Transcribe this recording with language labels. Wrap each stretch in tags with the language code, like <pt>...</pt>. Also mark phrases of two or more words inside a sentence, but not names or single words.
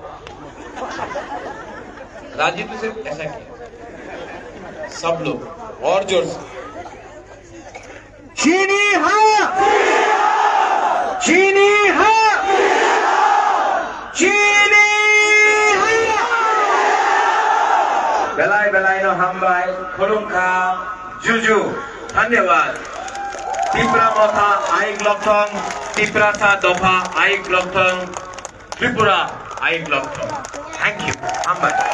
<hi>राजीव तो सिर्फ ऐसा किया, सब लोग और जोर से, चीनी हाँ, चीनी हाँ,</hi> <trp>चीनी बेलाई बेलाई नो हमबाई, खुलुमखा, जुजू।</trp> <hi>धन्यवाद।</hi> <trp>टिपरा मोथा आइक लक्थंग, टिपरा सा दोफा आइक लक्थंग, त्रिपुरा आइक लक्थंग।</trp> <en>Thank you. हमबाई।</en>